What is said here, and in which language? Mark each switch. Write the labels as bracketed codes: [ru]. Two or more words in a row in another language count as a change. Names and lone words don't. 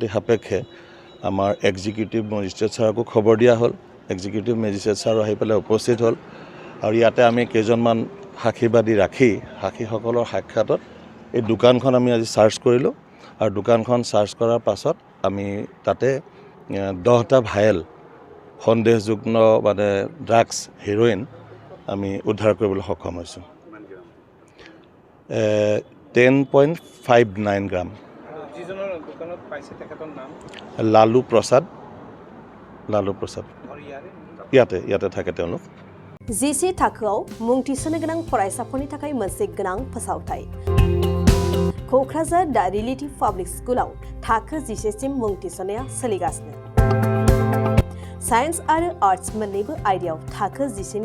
[as] সাপেক্ষে আমাৰ [en] executive magistrate [as] ছাৰকো খবৰ দিয়া হ'ল [en] executive magistrate [as] ছাৰ আহি পেলাই উপস্থিত হ'ল আৰু ইয়াতে আমি কেইজনমান সাক্ষীবাদী ৰাখি সাক্ষীসকলৰ সাক্ষাতত এই দোকানখন আমি আজি সাৰ্চ কৰিলোঁ আৰু দোকানখন সাৰ্চ কৰাৰ পাছত আমি তাতে 10টা ভায়েল সন্দেহযুক্ত [en] drugs heroin [as] আমি উদ্ধাৰ কৰিবলৈ সক্ষম হৈছোঁ 10.59 গ্ৰাম যিজনৰ দোকানত পাইছে তেখেতৰ নাম লালু প্ৰসাদ ইয়াতে থাকে তেওঁলোক [brx] जिसे थाखोआव मुं थिसननो गोनां फरायसाफोरनि थाखाय मोनसे गोनां फोसावथाय क'क्राझार दा रिलेटिभ पाब्लिक स्कुलाव थाखो 10 सिम मुं थिसननाया सोलिगासिनो साइन्स आरो आर्ट्स मोन्नैबो आयदायाव थाखो 10